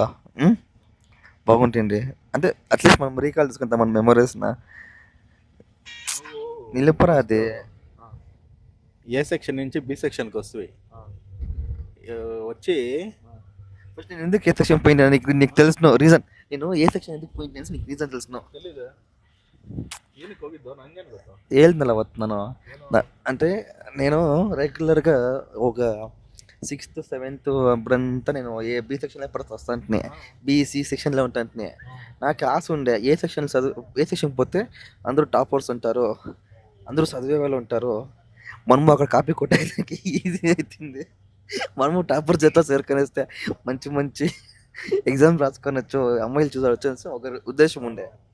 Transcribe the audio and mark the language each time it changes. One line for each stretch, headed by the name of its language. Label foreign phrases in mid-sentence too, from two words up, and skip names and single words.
Telugu: బాగుంటుంది అంటే అట్లీస్ట్ మనం రీకాల్ తీసుకుంటాం మన మెమరీస్నా. నిలుపరా అది. ఏ సెక్షన్ నుంచి బి సెక్షన్కి వస్తాయి వచ్చి. ఫస్ట్ నేను ఎందుకు ఏ సెక్షన్ పోయినా నీకు తెలుసు రీజన్. నేను ఏ సెక్షన్ ఎందుకు పోయినా నీకు రీజన్ తెలుసు.
Kannada: ಹೇಳ್ದಲ್ಲ ಅವತ್ತು ನಾನು
Telugu: అంటే నేను రెగ్యులర్గా ఒక 6th 7th అప్పుడంతా నేను బి సెక్షన్లో ఎప్పుడు వస్తాంటే బీసీ సెక్షన్లో ఉంటాంటే నాకు ఆశ ఉండే ఏ సెక్షన్ పోతే అందరూ టాపర్స్ ఉంటారు, అందరూ చదివే వాళ్ళు ఉంటారు, మనము అక్కడ కాపీ కొట్టడానికి ఈజీ అవుతుంది, మనము టాపర్ చేత చేరుకొనేస్తే మంచి మంచి ఎగ్జామ్ రాసుకొనొచ్చు, అమ్మాయిలు చూసవచ్చు ఒక ఉద్దేశం ఉండే.